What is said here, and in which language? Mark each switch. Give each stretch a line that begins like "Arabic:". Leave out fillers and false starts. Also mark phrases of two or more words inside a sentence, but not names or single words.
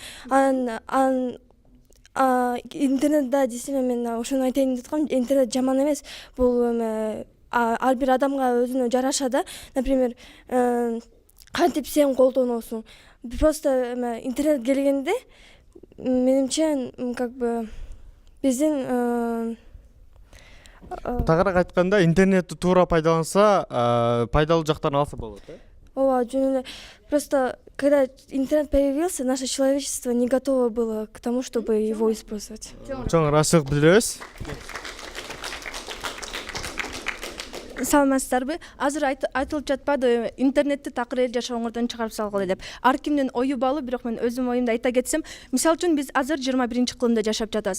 Kyrgyz: Анан интернет да действительно мен ошону айтайын деп аткам, интернет жаман эмес. Бул эме ар бир адамга өзүнө жараша да. Например, кантип сен колдоносуң. Просто интернет келгенде менимче
Russian: как бы
Kyrgyz: биздин Тагыраак айтканда интернетти туура пайдаланса, пайдалуу жактарын алса болот, э? Ооба, жөн эле.
Russian: Просто когда интернет появился, наше человечество не готово было к тому, чтобы его использовать.
Kyrgyz: Чоң ыраазычылык билдиребиз. Саламатсыздарбы? Азыр айтылып жатпады, интернетти такыр эл жашооңордон чыгарып салгыла деп. Ар кимдин ою баалуу, бирок мен өзүм оюмду айта кетсем, мисалы үчүн биз азыр 21-кылымда жашап жатабыз.